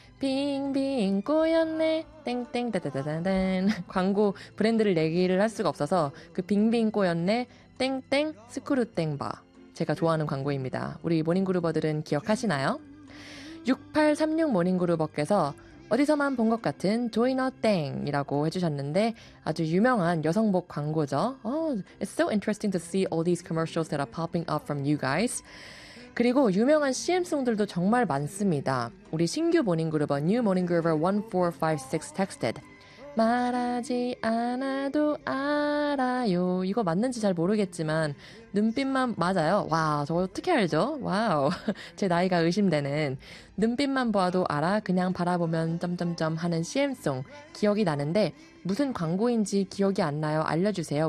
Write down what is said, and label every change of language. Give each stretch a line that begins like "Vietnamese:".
Korean: 빙빙 꼬였네 땡땡 따다다다단 광고 브랜드를 내기를 할 수가 없어서 그 빙빙 꼬였네 땡땡 스크루땡바 제가 좋아하는 광고입니다. 우리 모닝그루버들은 기억하시나요? 6836 모닝그루버께서 어디서만 본 것 같은 조이너 땡이라고 해주셨는데 아주 유명한 여성복 광고죠.
English: Oh, it's so interesting to see all these commercials that are popping up from you guys.
Korean: 그리고 유명한 CM송들도 정말 많습니다. 우리 신규 모닝그루버
English: New Morning Groover 1456 texted
Korean: 말하지 않아도 알아요. 이거 맞는지 잘 모르겠지만 눈빛만 맞아요. 와, 저 어떻게 알죠? 와우, 제 나이가 의심되는 눈빛만 보아도 알아 그냥 바라보면 점점점 하는 CM송 기억이 나는데 무슨 광고인지 기억이 안 나요. 알려주세요.